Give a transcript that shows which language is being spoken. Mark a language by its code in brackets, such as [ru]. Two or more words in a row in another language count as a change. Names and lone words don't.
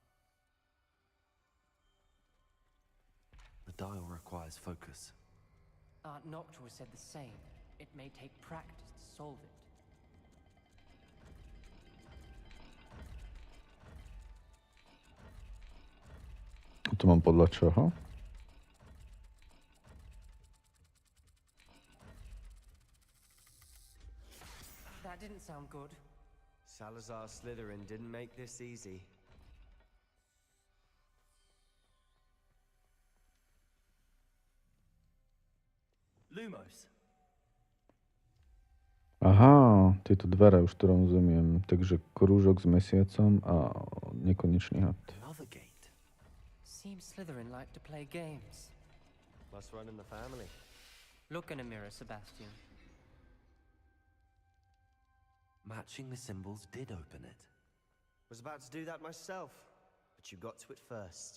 [en] The dial requires focus. Aunt Noctua said the same. It may take practice to solve it. [sk] To mám podľa čoho? [en] That didn't sound good. Salazar Slytherin didn't make this easy. Lumos. [sk] Aha, tieto dvere už to rozumiem. Takže krúžok s mesiacom a nekonečný had. [en] Another gate. Seems Slytherin like to play games. Must run in the family. Look in a mirror, Sebastian. Matching the symbols did open it. Was about to do that myself, but you got to it first.